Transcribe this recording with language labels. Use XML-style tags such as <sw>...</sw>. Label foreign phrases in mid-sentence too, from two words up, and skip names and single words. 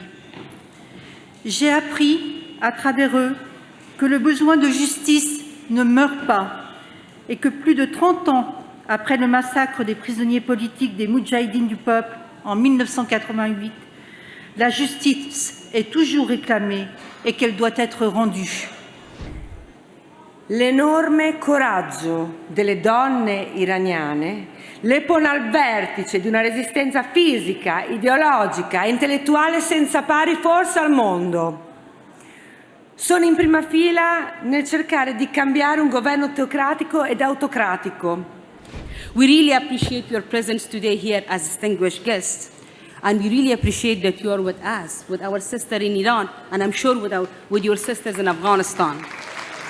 <fr>J'ai appris à travers eux que le besoin de justice ne meurt pas et que plus de 30 ans après le massacre des prisonniers politiques des Mujahedin du peuple en 1988, la justice est toujours réclamée et qu'elle doit être rendue.</fr> <it>L'enorme coraggio delle donne iraniane le pone al vertice di una resistenza fisica, ideologica e intellettuale senza pari forse al mondo. Sono in prima fila nel cercare di cambiare un governo teocratico ed autocratico.</it> <en>We really appreciate your presence today here as distinguished guests. And we really appreciate that you are with us, with our sister in Iran, and I'm sure with your sisters in Afghanistan.</en>